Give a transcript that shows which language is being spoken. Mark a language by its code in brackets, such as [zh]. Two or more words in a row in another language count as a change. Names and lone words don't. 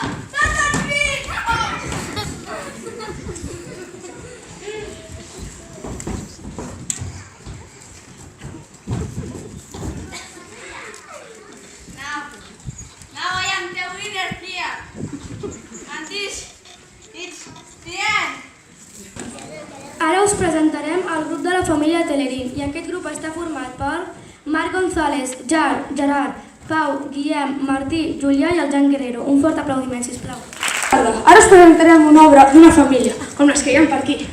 [en] That's not me! Now I am the winner here. And this is the end. [ca] Ara us presentarem el grup de la família Telerín i aquest grup està format per Marc González, Gerard, Pau, Guillem, Martí, Julià i el Jan Guerrero. Un fort aplaudiment, sisplau. Ara us presentarem una obra d'una família, com les que hi ha per aquí.